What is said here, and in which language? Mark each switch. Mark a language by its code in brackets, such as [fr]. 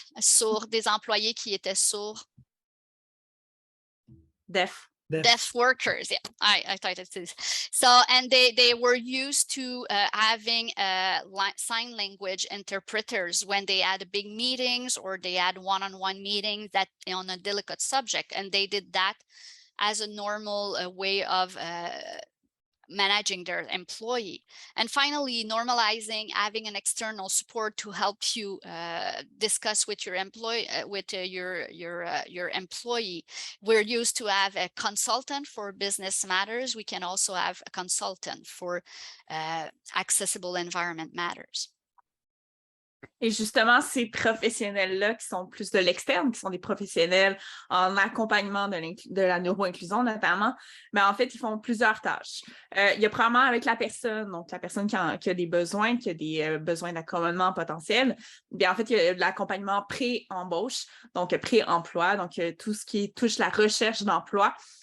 [fr] Sourds, des employés qui étaient sourds. [en] Deaf workers, yeah, I thought it is. So, and they were used to having sign language interpreters when they had big meetings or they had one-on-one meetings that on a delicate subject, and they did that as a normal way of managing their employee. And finally, normalizing having an external support to help you discuss with your employee, your employee. We're used to have a consultant for business matters. We can also have a consultant for accessible environment matters. [fr] Et justement, ces professionnels-là qui sont plus de l'externe, qui sont des professionnels en accompagnement de la neuro-inclusion notamment, mais en fait, ils font plusieurs tâches. Il y a probablement avec la personne, donc la personne qui a des besoins, qui a des besoins d'accommodement potentiel, bien en fait, il y a de l'accompagnement pré-embauche, donc pré-emploi, donc tout ce qui touche la recherche d'emploi.